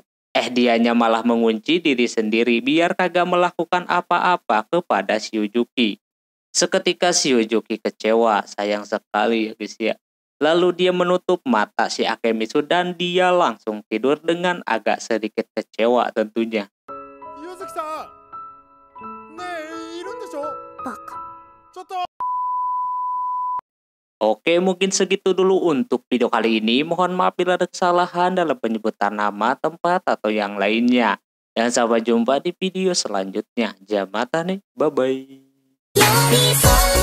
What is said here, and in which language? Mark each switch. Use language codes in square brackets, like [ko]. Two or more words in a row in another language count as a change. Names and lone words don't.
[id] Dianya malah mengunci diri sendiri biar kagak melakukan apa-apa kepada si Yujuki. Seketika si Yujuki kecewa, sayang sekali ya guys ya. Lalu dia menutup mata si Akemitsu dan dia langsung tidur dengan agak sedikit kecewa tentunya. [ja] 岩崎さんねえいるんでしょバカ。ちょっと [id] Oke, mungkin segitu dulu untuk video kali ini. Mohon maaf bila ada kesalahan dalam penyebutan nama, tempat, atau yang lainnya. Dan sampai jumpa di video selanjutnya. Jamatane, bye-bye.